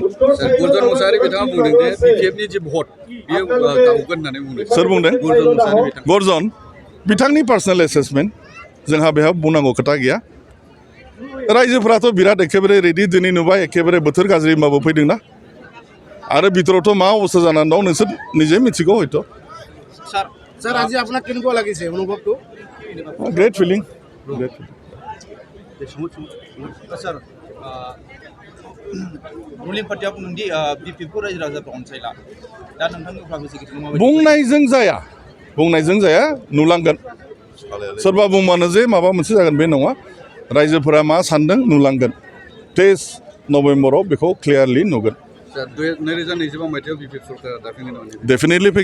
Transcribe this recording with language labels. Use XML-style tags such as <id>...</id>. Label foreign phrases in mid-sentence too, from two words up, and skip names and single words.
<brx>गुरजन मुसाहारि बिथाङा बुंदों जे बिपिएफनि जे भट बियो गावगोन होननानै बुंदों सोर बुंदों गुरजन बिथांनि</brx> <en>personal assessment</en> <brx>जोंहा बेहा बुंनांगौ खोथा गैया रायजोफोराथ' बिराद एखेबारे रेडि दिनै नुबाय एखेबारे बोथोर गाज्रि होमबाबो फैदोंना आरो बिथोरावथ' मा अबस्था जानानै दं नोंसोर निजे मिथिगौ हयथ'</brx> <as>স্যার আজি আপোনাক কেনেকুৱা লাগিছে অনুভৱটো গ্ৰেট ফিলিং</as> <brx>Sir,</brx> <en>ruling party</en> <brx>apa nundi BPP रायजो राजाफ्रा अनसायला दा नोंथांनि उफ्रा बिसायख'थिखौ माबायदि बुंनायजों जाया नुलांगोन सोरबा बुंबानो जे माबा मोनसे जागोन बे नङा रायजोफोरा मा सानदों नुलांगोन 23 नभेम्बराव बेखौ क्लियारलि नुगोन 2025 मायथाइयाव बिपिएफ सरकारा दाफिनगोन</brx>